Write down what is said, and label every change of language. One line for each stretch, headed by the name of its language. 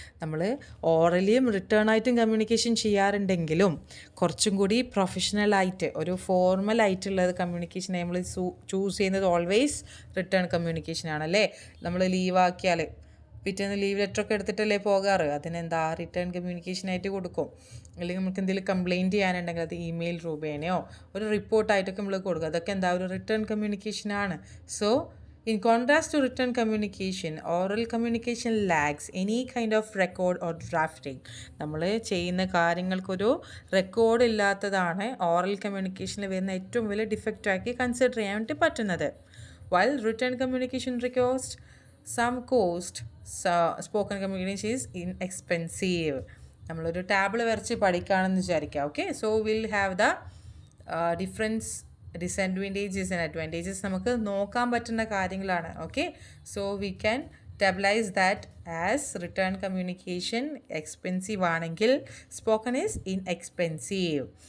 Malayalam: നമ്മൾ ഓറലിയും റിട്ടേണായിട്ടും കമ്മ്യൂണിക്കേഷൻ ചെയ്യാറുണ്ടെങ്കിലും കുറച്ചും കൂടി പ്രൊഫഷണലായിട്ട് ഒരു ഫോർമലായിട്ടുള്ളത് കമ്മ്യൂണിക്കേഷൻ നമ്മൾ ചൂസ് ചെയ്യുന്നത് ഓൾവേസ് റിട്ടേൺ കമ്മ്യൂണിക്കേഷൻ ആണല്ലേ. നമ്മൾ ലീവാക്കിയാൽ പിറ്റേന്ന് ലീവ് ലെറ്ററൊക്കെ എടുത്തിട്ടല്ലേ പോകാറ്. അതിനെന്താ റിട്ടേൺ കമ്മ്യൂണിക്കേഷനായിട്ട് കൊടുക്കും. അല്ലെങ്കിൽ നമുക്ക് എന്തെങ്കിലും കംപ്ലയിൻറ്റ് ചെയ്യാനുണ്ടെങ്കിൽ അത് ഇമെയിൽ രൂപേണയോ ഒരു റിപ്പോർട്ടായിട്ടൊക്കെ നമ്മൾ കൊടുക്കും. അതൊക്കെ എന്താ ഒരു return കമ്മ്യൂണിക്കേഷനാണ്.
English: So in contrast to written communication, oral communication lacks any kind of record or drafting.
Malayalam: നമ്മൾ ചെയ്യുന്ന കാര്യങ്ങൾക്കൊരു റെക്കോർഡ് ഇല്ലാത്തതാണ് ഓറൽ കമ്മ്യൂണിക്കേഷനിൽ വരുന്ന ഏറ്റവും വലിയ ഡിഫക്റ്റാക്കി കൺസിഡർ ചെയ്യാൻ വേണ്ടി പറ്റുന്നത്.
English: While written communication requires some cost, spoken communication is inexpensive.
Malayalam: നമ്മളൊരു ടാബിൾ വരച്ച് പഠിക്കുകയാണെന്ന് വിചാരിക്കുക.
English: okay, so will have the difference disadvantages and advantages
Malayalam: നമുക്ക് നോക്കാൻ പറ്റുന്ന കാര്യങ്ങളാണ്.
English: Okay, so we can tabulise that as written communication expensive ആണെങ്കിൽ spoken is inexpensive.